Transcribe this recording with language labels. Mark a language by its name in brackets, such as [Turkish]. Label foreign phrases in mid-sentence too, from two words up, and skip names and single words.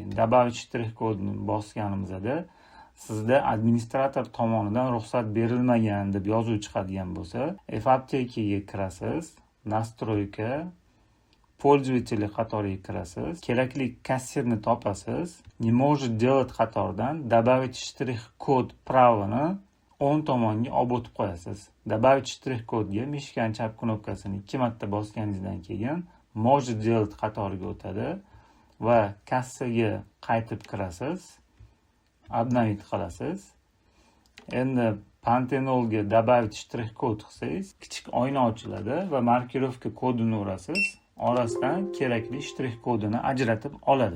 [Uzbek] Добавить shtrix kodni bosganimizda sizda administrator tomonidan ruxsat berilmagan deb yozuv chiqadigan bo'lsa, F-aptekaga kirasiz, [Russian] настройка, пользователи [Uzbek] qatoriga kirasiz, kerakli kassirni topasiz, [Russian] не может делать [Uzbek] qatoridan добавить shtrix kod pravini o'ng tomonga olib o'tib qo'yasiz. Добавить shtrix kodga mishkan chap knopkasini 2 marta bosganingizdan keyin [Russian] может делать [Uzbek] qatoriga o'tadi va kassaga qaytib kirasiz. Обновить qilasiz. Endi pantenolga добавить shtrix kod qilsangiz, kichik oyna ochiladi va markirovka kodini urasiz. Orasidan kerakli shtrix kodini ajratib oladi.